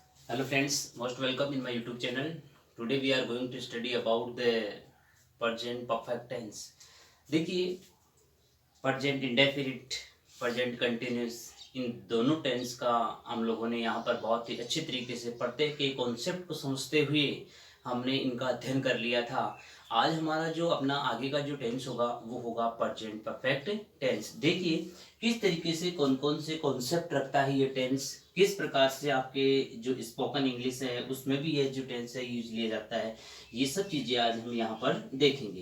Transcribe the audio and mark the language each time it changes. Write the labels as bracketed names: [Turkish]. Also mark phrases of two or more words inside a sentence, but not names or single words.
[English] Hello friends, most welcome in my YouTube channel. Today we are going to study about the present perfect tense. [Hindi] देखिए [English] present indefinite, present continuous [Hindi] इन दोनों टेंस का हम लोगों ने यहाँ पर बहुत ही अच्छे तरीके से प्रत्येक के कॉन्सेप्ट को समझते हुए हमने इनका अध्ययन कर लिया था। आज हमारा जो अपना आगे का जो टेंस होगा वो होगा [English] present perfect tense. [Hindi] देखिए किस तरीके से कौन कौन से कॉन्सेप्ट रखता है ये टेंस, किस प्रकार से आपके जो [English] spoken English [Hindi] है उसमें भी ये जो टेंस है यूज लिया जाता है, ये सब चीज़ें आज हम यहाँ पर देखेंगे।